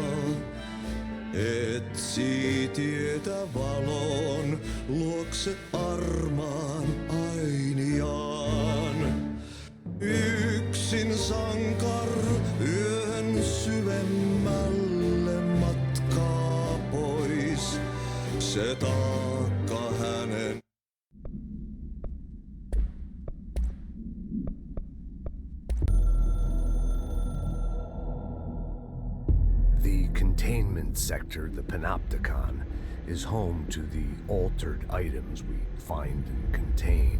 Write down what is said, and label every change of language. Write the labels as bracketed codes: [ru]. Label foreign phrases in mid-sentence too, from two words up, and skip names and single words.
[fi] Etsi tietä valon luokse armaan ainiaan. Yksin sankar yön syvemmälle matkaa pois. Se taakka hänen. [en] The containment sector, the Panopticon, is home to the altered items we find and contain.